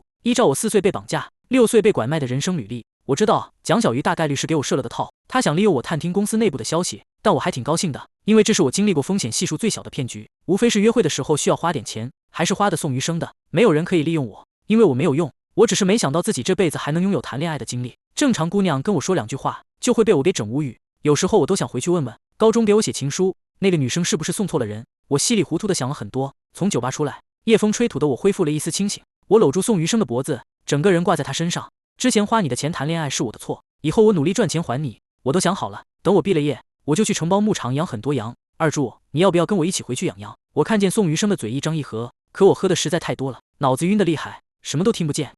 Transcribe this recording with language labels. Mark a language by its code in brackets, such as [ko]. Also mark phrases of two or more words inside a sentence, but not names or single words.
[zh] 依照我4歲被綁架，6歲被拐賣的人生履歷，我知道蔣小魚大概率是給我設了的套，他想利用我探聽公司內部的消息，但我還挺高興的，因為這是我經歷過風險係數最小的騙局，無非是約會的時候需要花點錢，還是花的宋余生的，沒有人可以利用我，因為我沒有用，我只是沒想到自己這輩子還能擁有談戀愛的經歷。正常姑娘跟我說2句話，就會被我給整無語，有時候我都想回去問問，高中給我寫情書那個女生是不是送錯了人。我稀里糊塗的想了很多，從酒吧出來，夜風吹土的我恢復了一絲清醒，我摟住宋余生的脖子，整個人掛在他身上。之前花你的錢談戀愛是我的錯，以後我努力賺錢還你，我都想好了，等我畢了業，我就去承包牧場養很多羊。二柱，你要不要跟我一起回去養羊？我看見宋余生的嘴一張一合，可我喝的實在太多了，腦子暈得厲害，什麼都聽不見。